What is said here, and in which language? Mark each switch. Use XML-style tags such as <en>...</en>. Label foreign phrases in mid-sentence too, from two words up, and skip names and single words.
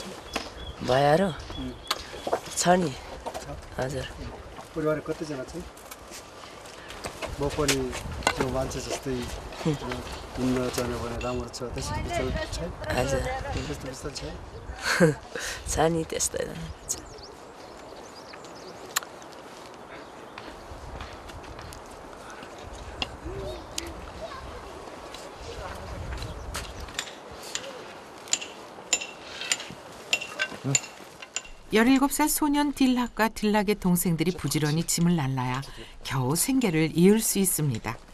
<ne>भएर छ नि। हजुर। परिवार कतिजना चाहिँ? म पनि त्यो मान्छे जस्तै हिँड्न जानु भने राम्रो छ, त्यस्तो विचार छ? हजुर। त्यस्तो विचार छ? छ नि त्यस्तो</ne> <ko>응? 17살 소년 딜락과 딜락의 동생들이 부지런히 짐을 날라야 겨우 생계를 이을 수 있습니다.</ko>